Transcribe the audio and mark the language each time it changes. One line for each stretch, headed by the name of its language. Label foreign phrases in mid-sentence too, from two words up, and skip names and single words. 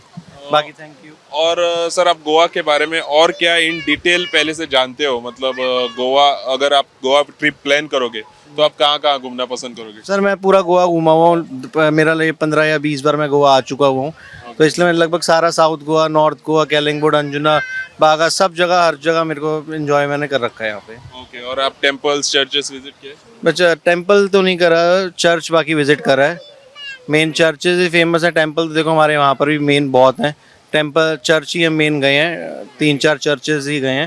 Hindi: बाकी
English: thank you.
Hindi: और सर आप गोवा के बारे में और क्या
English: in detail
Hindi: पहले से जानते हो? मतलब गोवा, अगर आप गोवा
English: trip plan
Hindi: करोगे तो आप कहाँ घूमना पसंद करोगे? सर मैं पूरा गोवा घूमा हुआ हूँ. मेरा 15 या 20 बार मैं गोवा आ चुका हुआ हूँ. तो इसलिए मैं लगभग सारा साउथ गोवा, नॉर्थ गोवा, कैलिंगबोड, अंजुना, बागा, सब जगह हर जगह मेरे को एंजॉय मैंने कर रखा है यहाँ पे. ओके. और आप
English: temples, churches visit
Hindi: किए? बच्चा टेम्पल तो नहीं करा, चर्च बाकी विजिट करा है.
English: main churches
Hindi: ही फेमस है. टेम्पल तो देखो हमारे वहाँ पर भी मेन बहुत हैं.
English: temple church
Hindi: ही हम मेन गए हैं, 3-4 चर्चेज ही गए हैं.